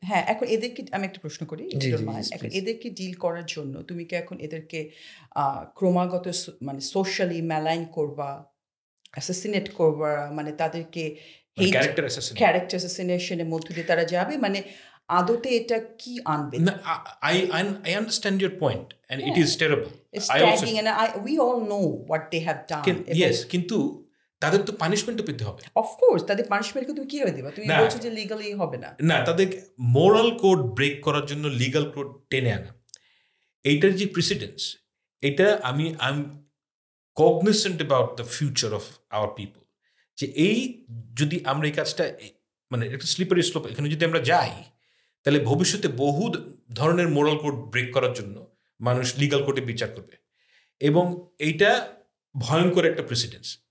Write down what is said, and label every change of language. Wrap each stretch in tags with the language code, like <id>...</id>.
<bn>হ্যাঁ, এখন এদেরকে আমি একটা প্রশ্ন করি, এখন এদেরকে ডিল করার জন্য তুমি কি এখন এদেরকে ক্রমাগত মানে সোশ্যালি ম্যালাইন করবা, অ্যাসাসিনেট করবা, মানে তাদেরকে ক্যারেক্টার অ্যাসাসিনেশনের মধ্য দিয়ে তারা যাবে, মানে আদতে এটা কি আনবে?</bn> <en>I understand your point and it is terrible. It's tagging and we all know what they have done.</en> <bn>Yes, কিন্তু তাদের তো পানিশমেন্টও পেতে হবে। অফকোর্স তাদের পানিশমেন্টকে তুমি কিভাবে দিবা? তুমি না। বলছো যে লিগালি হবে না। না, তাদের মোরাল কোড ব্রেক করার জন্য লিগাল কোড টেনে আনা, এইটার যে প্রেসিডেন্স, এটা আমি</bn> <en>cognizant about the future of our people,</en> <bn>যে এই যদি আমরা এই কাজটা মানে একটা স্লিপারি স্লোপ, এখানে যদি আমরা যাই তাহলে ভবিষ্যতে বহু ধরনের মোরাল কোড ব্রেক করার জন্য মানুষ লিগাল কোর্টে বিচার করবে, এবং এইটা ভয়ঙ্কর একটা প্রেসিডেন্স।</bn>